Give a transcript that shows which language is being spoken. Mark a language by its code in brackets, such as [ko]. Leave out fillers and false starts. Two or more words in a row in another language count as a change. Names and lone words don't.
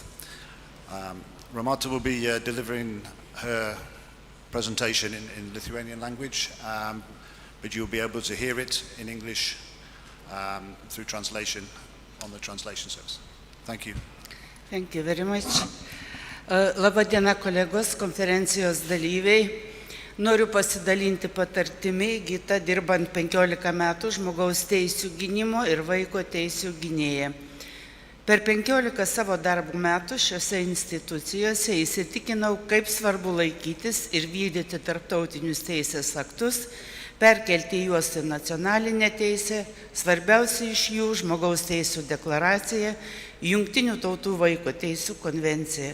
[en] Ramata will be delivering her presentation in Lithuanian language, but you'll be able to hear it in English through translation on the translation service. Thank you. Thank you very much. [lt] Labadiena kolegos, konferencijos dalyviai. Noriu pasidalinti patirtimi įgyta dirbant 15 metų žmogaus teisių gynimo ir vaiko teisių gynėja. Per 15 savo darbo metų šiose institucijose įsitikinau, kaip svarbu laikytis ir vykdyti tarptautinius teisės aktus, perkelti juos į nacionalinę teisę, svarbiausia iš jų žmogaus teisių deklaracija, Jungtinių tautų vaiko teisių konvencija.